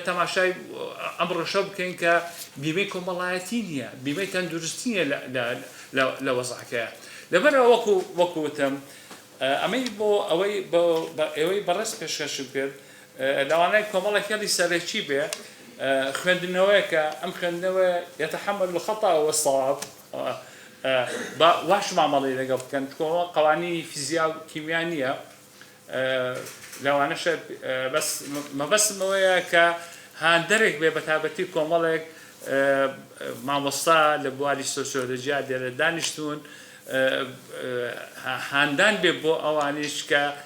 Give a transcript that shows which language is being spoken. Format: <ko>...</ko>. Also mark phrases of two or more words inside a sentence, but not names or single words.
<ckb>تەماشای ئەم ڕۆژە بکەین کە بیمەی کۆمەڵایەتی نییە بیمەی تەندروستی نییە لە وەزعەکەیە لەبەرەوە وەکوتم ئەمەی بۆ ئەوەی بەڕێز پێشکەشم کرد لەوانەیە کۆمەڵێک هێڵی سەرەکی بێ خوێندنەوەیە کە ئەم خوێندنەوە</ckb> <ar>يتحمل الخطأ والصواب</ar> <ckb>واش مامەڵی لەگەڵ بکەن قوانینی فیزیا و کیمیا نییە لەوانەشە بەس مەبەستمەوەیە کە هاندەرێک بێ بەتابەتی کۆمەڵێک مامۆستا لە بواری سۆسیۆلۆژیا لێرە دانیشتون هاندان بێ بۆ ئەوانیش کە</ckb>